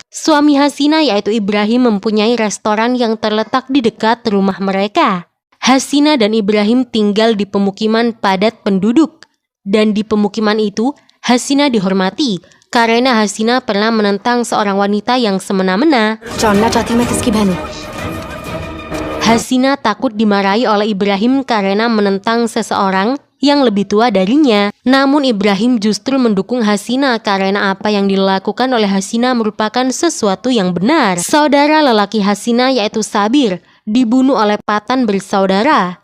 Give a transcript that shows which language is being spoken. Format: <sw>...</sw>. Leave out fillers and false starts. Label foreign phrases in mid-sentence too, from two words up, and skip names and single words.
<id>Suami Hasina yaitu Ibrahim mempunyai restoran yang terletak di dekat rumah mereka. Hasina dan Ibrahim tinggal di pemukiman padat penduduk. Dan di pemukiman itu, Hasina dihormati karena Hasina pernah menentang seorang wanita yang semena-mena.</id> <hi>जानना चाहती मैं किसकी बहन हूँ?</hi> <id>Hasina takut dimarahi oleh Ibrahim karena menentang seseorang yang lebih tua darinya. Namun Ibrahim justru mendukung Hasina karena apa yang dilakukan oleh Hasina merupakan sesuatu yang benar. Saudara lelaki Hasina yaitu Sabir dibunuh oleh Patan bersaudara.</id>